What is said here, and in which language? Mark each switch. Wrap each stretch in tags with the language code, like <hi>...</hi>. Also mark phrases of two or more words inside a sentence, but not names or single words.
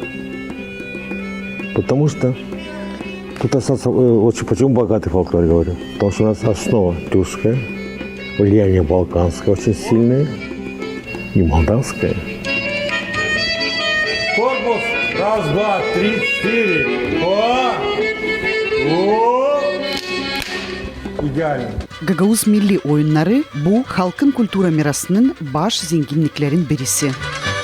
<ru>Потому что тут очень, почему богатый фольклор, говорю? Потому что у нас основа тюркская, влияние балканское очень сильное и молдавское. Корпус. Раз, два, три, четыре.</ru> <gag>İdeal. Gagauz milli oyunları bu halkın kültür mirasının baş zenginliklerin birisi.</gag>